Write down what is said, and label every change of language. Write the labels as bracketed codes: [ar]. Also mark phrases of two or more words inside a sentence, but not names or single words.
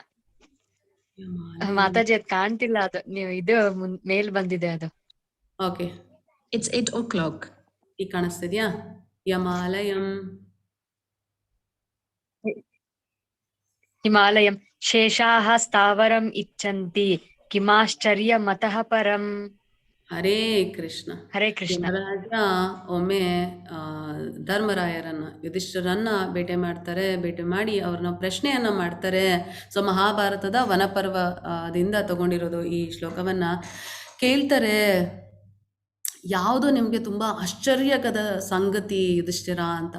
[kn] ಮಾತಾಜಿ ಅದ್ ಕಾಣ್ತಿಲ್ಲ, ಅದು ನೀವು ಇದು ಮೇಲ್ ಬಂದಿದೆ ಅದು. ಓಕೆ, [en] It's 8 o'clock. [kn] ಈಗ ಕಾಣಿಸ್ತಿದ್ಯಾ? ಯಮಾಲಯಂ [sa] ಹಿಮಾಲಯಂ ಶೇಷಾಃ ಸ್ಥಾವರಂ ಇಚ್ಛಂತಿ ಕಿಮಾಶ್ಚರ್ಯಮತಃ ಪರಂ. ಹರೇ ಕೃಷ್ಣ. ಹರೇ ಕೃಷ್ಣ. [kn] ಯಮರಾಜ ಒಮ್ಮೆ ಧರ್ಮರಾಯರನ್ನ ಯುಧಿಷ್ಠಿರನ್ನ ಭೇಟಿ ಮಾಡ್ತಾರೆ. ಭೇಟಿ ಮಾಡಿ ಅವ್ರನ್ನ ಪ್ರಶ್ನೆಯನ್ನ ಮಾಡ್ತಾರೆ. ಸೊ ಮಹಾಭಾರತದ ವನಪರ್ವದಿಂದ ತಗೊಂಡಿರೋದು ಈ ಶ್ಲೋಕವನ್ನ. ಕೇಳ್ತಾರೆ, ಯಾವುದು ನಿಮಗೆ ತುಂಬ ಆಶ್ಚರ್ಯಕದ ಸಂಗತಿ ಯುಧಿಷ್ಠಿರ ಅಂತ.